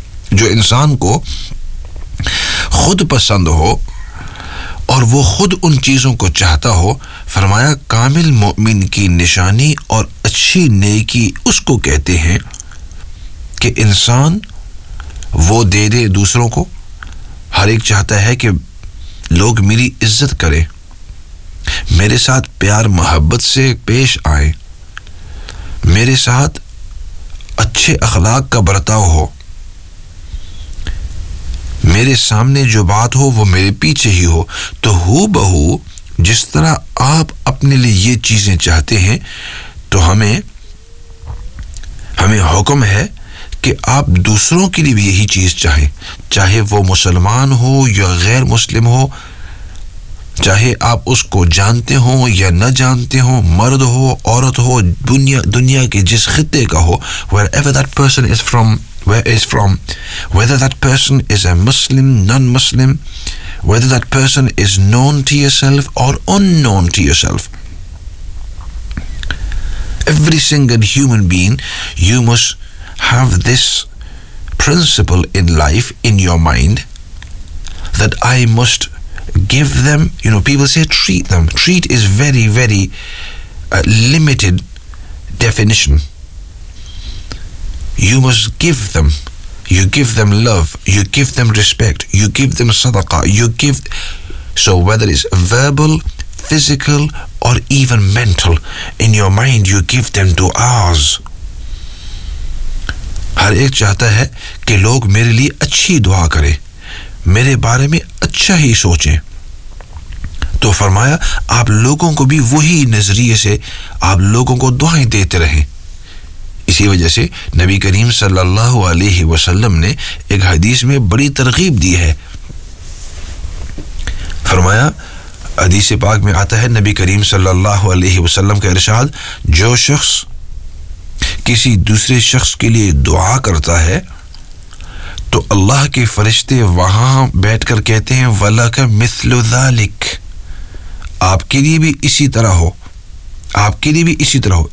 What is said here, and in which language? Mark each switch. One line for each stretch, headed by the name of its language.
Hindi: Jo insaan ko khud pasand ho aur wo khud un cheezon ko chahta ho, farmaya kamil mu'min ki nishani aur achhi neki usko kehte hain ki insaan wo de de dusron ko, har ek chahta hai ki लोग मेरी इज्जत करें, मेरे साथ प्यार मोहब्बत से पेश आए, मेरे साथ अच्छे अखलाक का बर्ताव हो, मेरे सामने जो बात हो वो मेरे पीछे ही हो। तो हूबहू जिस तरह आप अपने लिए ये चीज़ें चाहते हैं, तो हमें हुक्म है कि आप दूसरों के लिए भी यही चीज़ चाहें, चाहे वो मुसलमान हो या गैर मुस्लिम हो, चाहे आप उसको जानते हो या न जानते हो, मर्द हो औरत हो, दुनिया के जिस खित्ते का हो,
English: Wherever that person is from, whether that person is a Muslim non Muslim, whether that person is known to yourself और unknown to yourself, every single human being, you must have this principle in life in your mind that I must give them, you know, people say treat them. Treat is very, very limited definition. You must give them. You give them love. You give them respect. You give them sadaqah. You give, so whether it's verbal, physical, or even mental, in your mind you give them du'as.
Hindi: हर एक चाहता है कि लोग मेरे लिए अच्छी दुआ करें, मेरे बारे में अच्छा ही सोचें। तो फरमाया आप लोगों को भी वही नज़रिए से आप लोगों को दुआएं देते रहें। इसी वजह से नबी करीम सल्लल्लाहु अलैहि वसल्लम ने एक हदीस में बड़ी तरगीब दी है, फरमाया हदीस पाक में आता है नबी करीम सल्लल्लाहु अलैहि वसल्लम का इरशाद, जो शख्स किसी दूसरे शख्स के लिए दुआ करता है तो अल्लाह के फरिश्ते वहाँ बैठकर कहते हैं
Arabic: वलक मिस्लु ज़ालिक,
Hindi: आपके लिए भी इसी तरह हो, आपके लिए भी इसी तरह हो।